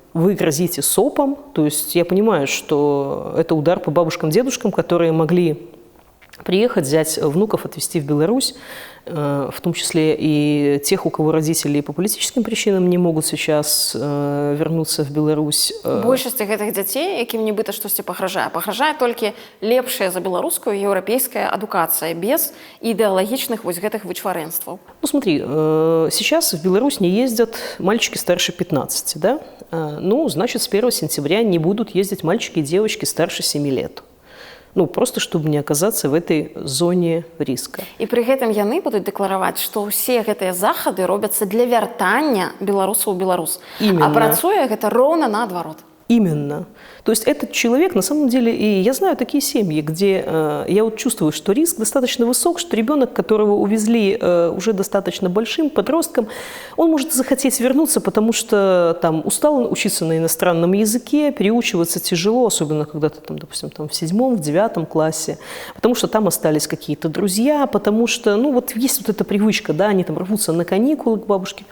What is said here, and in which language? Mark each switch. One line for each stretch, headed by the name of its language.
Russian: Вы грозите СОПом, то есть я понимаю, что это удар по бабушкам, дедушкам, которые могли приехать, взять внуков, отвезти в Беларусь, в том числе и тех, у кого родители по политическим причинам не могут сейчас вернуться в Беларусь.
Belarusian: Большасці гэтых дзяцей, якім нібыта штосьці пагражае толькі лепшая за беларускую еўрапейская адукацыя без ідэалагічных вось гэтых вычварэнстваў.
Russian: Ну смотри, сейчас в Беларусь не ездят мальчики старше 15, да? Ну, значит, с 1 сентября не будут ездить мальчики и девочки старше 7 лет. Ну, просто чтобы не оказаться в этой зоне риска.
Belarusian: І пры гэтым яны будуць дэклараваць, што ўсе гэтыя захады робяцца для вяртання беларусаў у Беларусь.
Russian: Именно.
Belarusian: А працуе гэта роўна наадварот.
Russian: Именно. То есть этот человек, на самом деле, и я знаю такие семьи, где я вот чувствую, что риск достаточно высок, что ребенок, которого увезли уже достаточно большим подростком, он может захотеть вернуться, потому что там устал учиться на иностранном языке, переучиваться тяжело, особенно когда ты там, допустим, там, в 7-м, в 9 классе, потому что там остались какие-то друзья, потому что, ну вот есть вот эта привычка, да, они там рвутся на каникулы к бабушке.